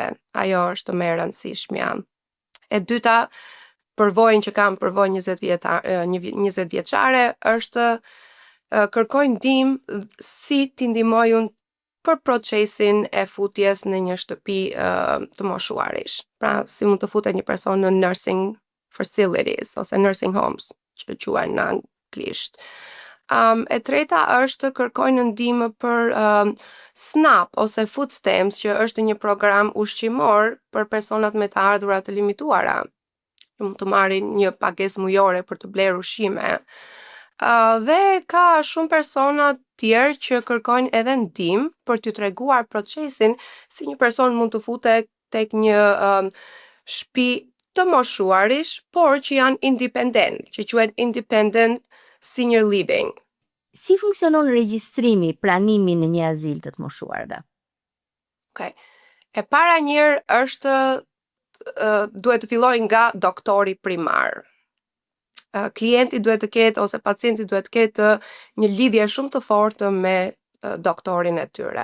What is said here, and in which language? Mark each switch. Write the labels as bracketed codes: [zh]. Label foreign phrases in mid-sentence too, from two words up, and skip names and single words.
[sq] Ajo është më e rëndësishmja. E dyta, përvojën që kam përvojë 20 vjeçare është kërkojnë ndihmë si t'i ndihmoj unë për procesin e futjes në një shtëpi të moshuarish. Pra, si mund të futet një person në [en] nursing facilities [sq] ose [en] nursing homes, [sq] që quhen në anglisht. E treta është kërkojnë ndihmë për SNAP ose Food Stamps, që është një program ushqimor për personat me të ardhurat të limituara. Mund të marrin një pagesë mujore për të blerë ushqime. Dhe ka shumë persona tjerë që kërkojnë edhe ndihmë për t'ju treguar procesin si një person mund të futet tek një shtëpi të moshuarish, por që janë independent, që quhet [en] independent senior living. [sq] Si funksionon regjistrimi, pranimi në një azil të moshuarve? Okay. E para njërë është duhet të filloj nga doktori primar. Klienti duhet të ketë ose pacienti duhet të ketë një lidhje shumë të fortë me doktorin e tyre.